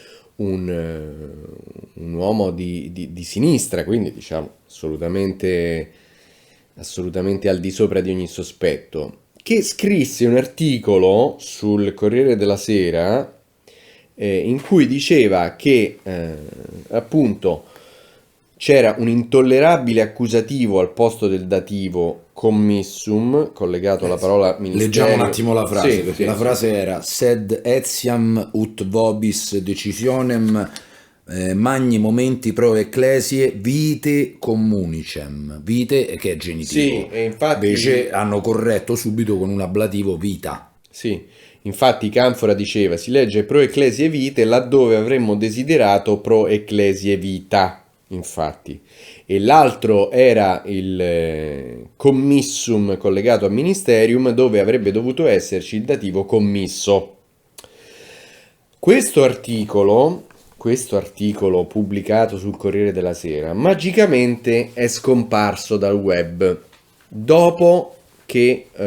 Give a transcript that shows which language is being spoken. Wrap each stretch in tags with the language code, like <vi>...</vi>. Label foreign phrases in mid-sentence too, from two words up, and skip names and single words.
<it>un uomo di sinistra, quindi diciamo assolutamente al di sopra di ogni sospetto, che scrisse un articolo sul Corriere della Sera in cui diceva che appunto c'era un intollerabile accusativo al posto del dativo commissum, collegato alla parola leggiamo un ministerio. attimo la frase, Sì, perché sì, la sì. frase era</it> <la>sed etiam ut vobis decisionem magni momenti pro ecclesie vite communicem,</la> <it>vite che è Sì, genitivo, e infatti invece hanno corretto subito con un ablativo vita. Sì, infatti Canfora diceva si legge</it> <la>pro ecclesie vite</la> <it>laddove avremmo desiderato</it> <la>pro ecclesie vita,</la> <it>infatti. E l'altro era il commissum collegato a ministerium dove avrebbe dovuto esserci il dativo commisso. Questo articolo, questo articolo pubblicato sul Corriere della Sera, magicamente è scomparso dal web dopo che</it>